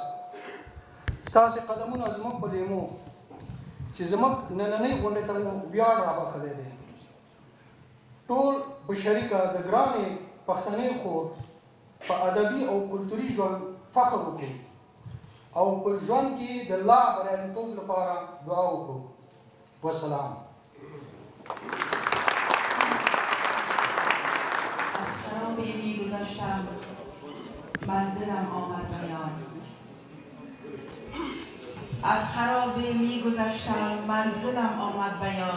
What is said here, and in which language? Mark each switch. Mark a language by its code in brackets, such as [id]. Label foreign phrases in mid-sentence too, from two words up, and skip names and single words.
[ps] ستاسې قدمونه زموږ په لیمو چې زموږ نننۍ غونډې ته مو ویاړ رابخلی دی. ټول په شریکه د ګرانې پښتنې خور په ادبي او کلتوري ژوند فخر وکړو او په ژوند کې د لا بریالیتوب لپاره دعا وکړو. والسلام. [fa] از خرابه میگذشتم منزلم آمد به یاد. از خرابه میگذشتم منزلم آمد به یاد.